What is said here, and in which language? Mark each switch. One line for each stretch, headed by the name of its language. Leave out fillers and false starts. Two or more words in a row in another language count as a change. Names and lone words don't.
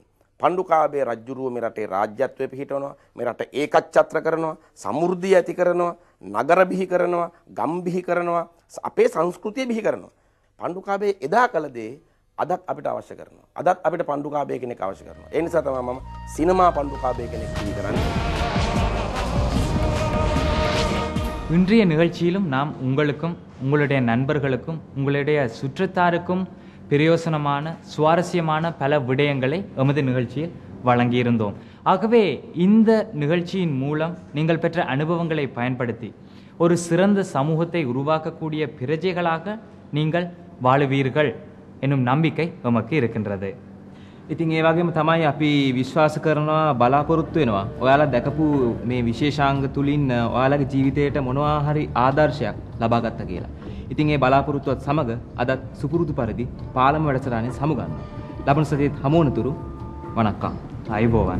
Sinhala: පණ්ඩුකාභය රජුරුව මේ රටේ රාජ්‍යත්වය පිහිටවනවා. මේ රට ඒකච්ඡත්‍ර කරනවා, සමෘද්ධිය ඇති කරනවා, නගර බිහි කරනවා, ගම් බිහි කරනවා, අපේ සංස්කෘතිය බිහි කරනවා. පණ්ඩුකාභය එදා කළ දේ අදත් අපිට අවශ්‍ය කරනවා. අදත් අපිට පණ්ඩුකාභය කෙනෙක් අවශ්‍ය කරනවා. ඒ නිසා තමයි මම සිනමා පණ්ඩුකාභය කෙනෙක් බිහි කරන්නේ.
Tamil: இன்றைய நிகழ்ச்சியிலும் நாம் உங்களுக்கும் உங்களுடைய நண்பர்களுக்கும் உங்களுடைய சுற்றத்தாருக்கும் பிரயோசனமான சுவாரஸ்யமான பல விடயங்களை எமது நிகழ்ச்சியில் வழங்கியிருந்தோம். ஆகவே இந்த நிகழ்ச்சியின் மூலம் நீங்கள் பெற்ற அனுபவங்களை பயன்படுத்தி ஒரு சிறந்த சமூகத்தை உருவாக்கக்கூடிய பிரஜைகளாக நீங்கள் வாழுவீர்கள் என்னும் நம்பிக்கை எமக்கு இருக்கின்றது.
Sinhala: ඉතින් ඒ වගේම තමයි අපි විශ්වාස කරනවා බලාපොරොත්තු වෙනවා. ඔයාලා දැකපු මේ විශේෂාංග තුලින් ඔයාලගේ ජීවිතයට මොනවා හරි ආදර්ශයක් ලබා ගත්තා කියලා. ඉතින් ඒ බලාපොරොත්තුවත් සමග අදත් සුපුරුදු පරිදි පාලම වැඩසටහනේ සමුගන්නවා. ලබන සතියේත් හමුවනතුරු වණක්කම්. අයබෝවන්.